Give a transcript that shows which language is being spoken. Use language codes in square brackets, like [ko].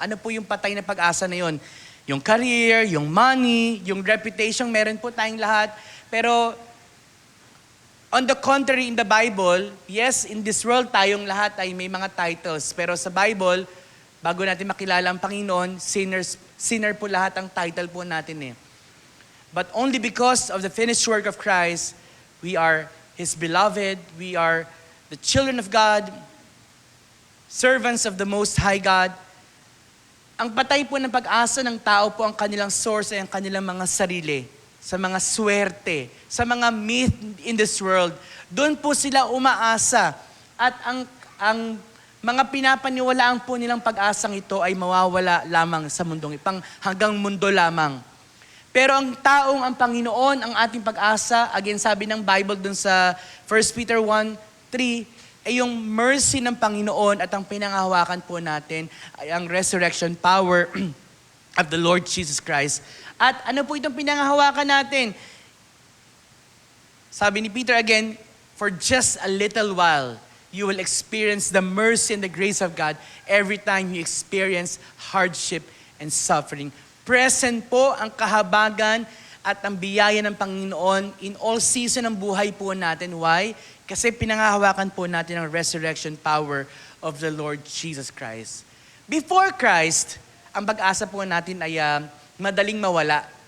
[tl] Ano po yung patay na pag-asa na yun? Yung career, yung money, yung reputation, meron po tayong lahat. Pero [en] on the contrary, [tl] in the Bible, yes, [en] in this world [tl] tayong lahat ay may mga titles. Pero sa Bible, bago natin makilala ang Panginoon, sinner po lahat ang title po natin eh. [en] But only because of the finished work of Christ, we are His beloved, we are the children of God, servants of the Most High God. [tl] Ang patay po ng pag-asa ng tao po ang kanilang source ay ang kanilang mga sarili, sa mga swerte, sa mga myth [en] in this world. [tl] Doon po sila umaasa. At ang mga pinapaniwalaan po nilang pag-asang ito ay mawawala lamang sa mundong ipang hanggang mundo lamang. Pero ang taong ang Panginoon, ang ating pag-asa, again sabi ng Bible dun sa 1 Peter 1:3, ay yung mercy ng Panginoon at ang pinangahawakan po natin ay ang [en] resurrection power of the Lord Jesus Christ. [tl] At ano po itong pinangahawakan natin? Sabi ni Peter [en] again, for just a little while, you will experience the mercy and the grace of God every time you experience hardship and suffering. [tl] Present po ang kahabagan at ang biyaya ng Panginoon [en] in all season [tl] ng buhay po natin. Why? Kasi pinangahawakan po natin ang [en] resurrection power of the Lord Jesus Christ. [tl] Before Christ, ang pag-asa po natin ay madaling mawala.